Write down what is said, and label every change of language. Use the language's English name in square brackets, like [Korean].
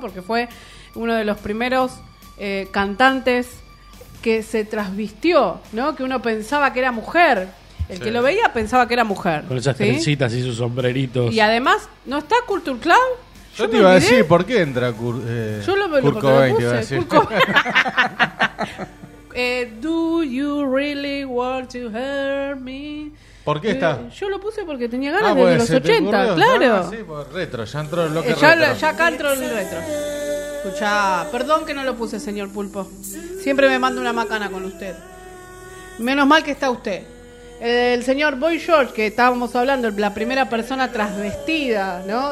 [Spanish] Porque fue uno de los primeros cantantes que se transvistió, ¿no? Que uno pensaba que era mujer. El que lo veía pensaba que era mujer. Con esas trencitas y sus sombreritos. Y además, ¿no está Culture Club? Yo te iba a decir, ¿por qué entra Kurt Cobain? Yo lo veo porque lo puse. [English] Do you really want to hurt me? [Spanish] ¿Por qué está? Yo lo puse porque tenía ganas de los 80, claro. Sí, por retro, ya entró el bloque retro. Ya acá entró el retro. Escuchá, perdón que no lo puse, señor Pulpo. Siempre me mando una macana con usted. Menos mal que está usted. El señor Boy George, que estábamos hablando, la primera persona transvestida, ¿no?